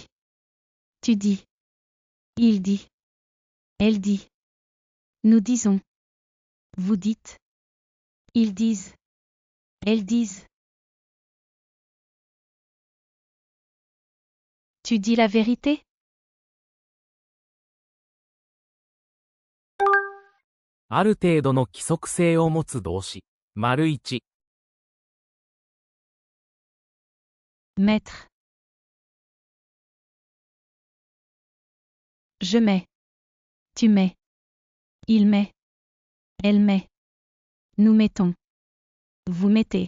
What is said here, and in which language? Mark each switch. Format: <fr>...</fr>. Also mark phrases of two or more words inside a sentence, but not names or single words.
<fr>Tu dis. Il dit. Elle dit. Nous disons. Vous dites. Ils disent. Elles disent. Tu dis la vérité?</fr> <ja>ある程度の規則性を持つ動詞。1。</ja> <fr>Mettre. Je mets. Tu mets. Il met. Elle met. Nous mettons. Vous mettez.</fr>